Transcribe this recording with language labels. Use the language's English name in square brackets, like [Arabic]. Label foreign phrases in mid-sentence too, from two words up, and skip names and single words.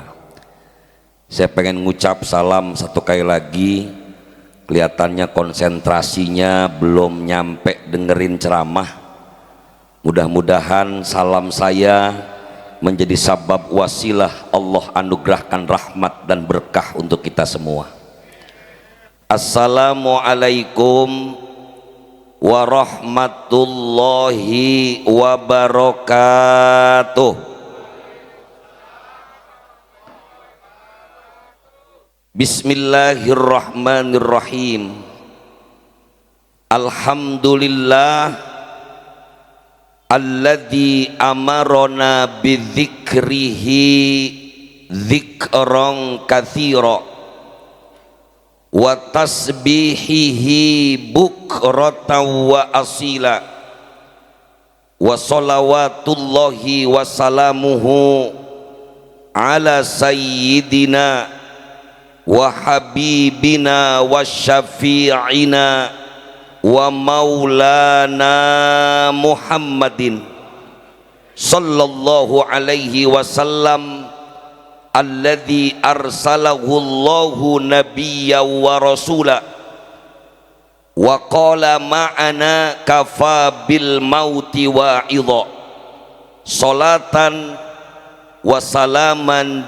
[Indonesian] Saya pengen ngucap salam satu kali lagi. Kelihatannya konsentrasinya belum nyampe dengerin ceramah. Mudah-mudahan salam saya menjadi sabab wasilah Allah anugerahkan rahmat dan berkah untuk kita semua. [Arabic] السلام عليكم ورحمة الله وبركاته. بسم الله الرحمن الرحيم. الحمد لله الذي أمرنا بذكره ذكرا كثيرا وتسبيحه بكرة وأصيلا وصلوات الله وسلامه على سيدنا وحبيبنا وشفيعنا ومولانا محمد صلى الله عليه وسلم الذي أرسله الله نبيا ورسولا وقال معنا كفى بالموت واعظا صلاة وسلاما